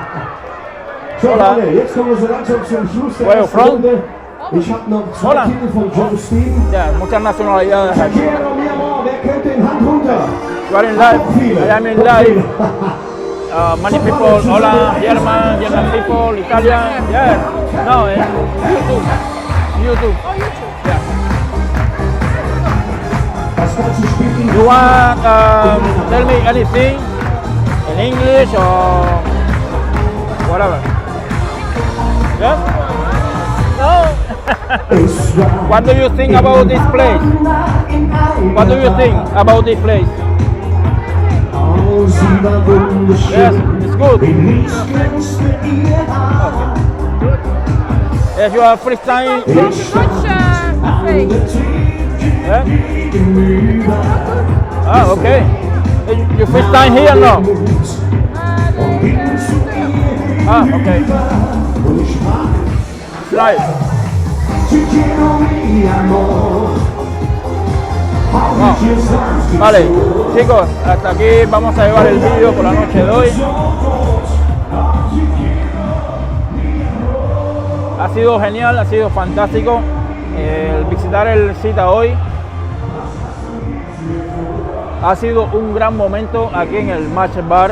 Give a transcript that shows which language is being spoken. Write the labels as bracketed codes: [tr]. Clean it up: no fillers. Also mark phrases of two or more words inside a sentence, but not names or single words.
[de] So, Leute, jetzt kommen wir so langsam zum Schluss der [en] Where you [de] ersten [en] from? [de] Runde. Ich habe noch zwei [es] Hola. [de] Titel von John Steen. [es] Ya, muchas nacionalidades aquí. Quiero mi amor, [de] wer kennt den? Hand runter. [en] You are in live. I am in live. Many people, hola, German people, Italian, yeah. No, YouTube. YouTube. Yeah. [de] Das Ganze spielt in [en] You want tell me anything in English or whatever? Yes? No? What do you think about this place? What do you think about this place? [de] Oh, sie war wunderschön. [en] Yes, it's good. [de] Wie links glänzte ihr Haar. [en] Yes, you are first time. Yeah? [de] Gegenüber. [en] Ah, okay. You first time here no? [de] Und hin zu ihr [en] Ah, okay. [de] und ich sprach, [en] Right. [es] te quiero mi amor. [de] Hab ich ihr sanft [es] Vale, [de] gezogen. [es] chicos, hasta aquí vamos a llevar el vídeo por la noche de hoy. Ha sido genial, ha sido fantástico el visitar el Cita hoy. Ha sido un gran momento aquí en el Match Bar.